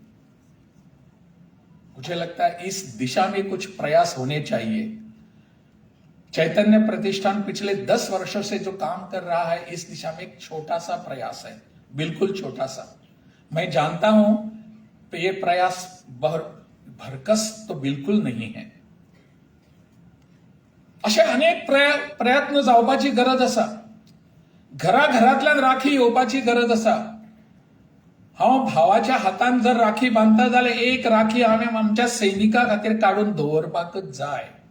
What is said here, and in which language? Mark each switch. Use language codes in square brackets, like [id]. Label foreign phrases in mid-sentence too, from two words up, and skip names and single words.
[hi] मुझे लगता है इस दिशा में कुछ प्रयास होने चाहिए। चैतन्य प्रतिष्ठान पिछले 10 वर्षों से जो काम कर रहा है, इस दिशा में एक छोटा सा प्रयास है, बिल्कुल छोटा सा। मैं जानता हूं ये प्रयास भरकस तो बिल्कुल नहीं है। [kok] असे अनेक प्रयत्न जावपाची गरज असा, घराघरातल्यान राखी येवपाची गरज असा। हांव भावाच्या हातान जर राखी बांधता जाल्यार एक राखी हांवें आमच्या सैनिका खातीर काडून दवरपाकच जाय।